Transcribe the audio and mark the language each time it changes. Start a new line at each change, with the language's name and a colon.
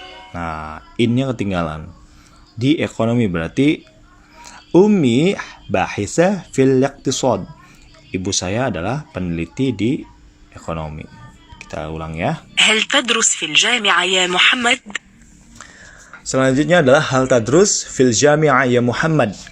Indonesian: Nah, ini yang ketinggalan. Di ekonomi berarti
Arabic: Umi bahisa fil iqtisad.
Indonesian: Ibu saya adalah peneliti di ekonomi. Kita ulang ya.
Arabic: هل تدرس في الجامعة يا محمد؟
Indonesian: Selanjutnya adalah
Arabic: hal tadrus fil jami'ah ya Muhammad.